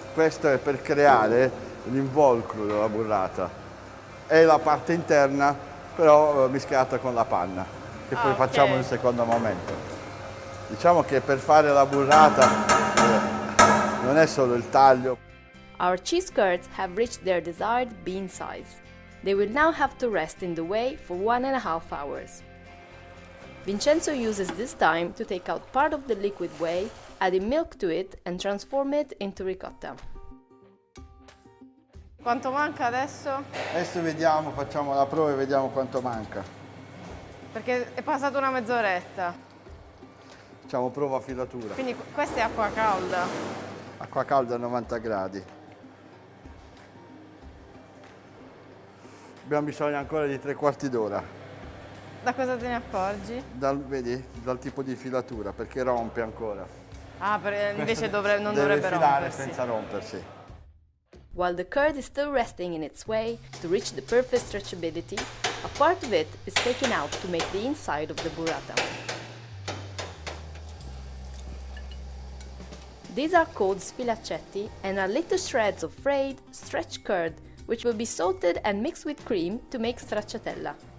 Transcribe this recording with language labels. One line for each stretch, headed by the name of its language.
Italian: Questo è per creare l'involucro della burrata. È la parte interna, però mischiata con la panna, che poi facciamo nel secondo momento. Diciamo che per fare la burrata non è solo il taglio.
English: Our cheese curds have reached their desired bean size. They will now have to rest in the whey for 1.5 hours. Vincenzo uses this time to take out part of the liquid whey, adding milk to it and transform it into ricotta.
Italian: Quanto manca adesso? Adesso vediamo, facciamo la prova e vediamo quanto manca. Perché è passata una mezz'oretta. Facciamo prova a filatura. Quindi questa è acqua calda? Acqua calda a 90 gradi. Abbiamo bisogno ancora di 3/4 d'ora. Da cosa te ne accorgi? Vedi, dal tipo di filatura, perché rompe ancora. Ah, invece non deve dovrebbe filare rompersi. senza rompersi.
English: While the curd is still resting in its whey to reach the perfect stretchability, a part of it is taken out to make the inside of the burrata. These are called sfilaccetti and are little shreds of frayed, stretched curd which will be salted and mixed with cream to make stracciatella.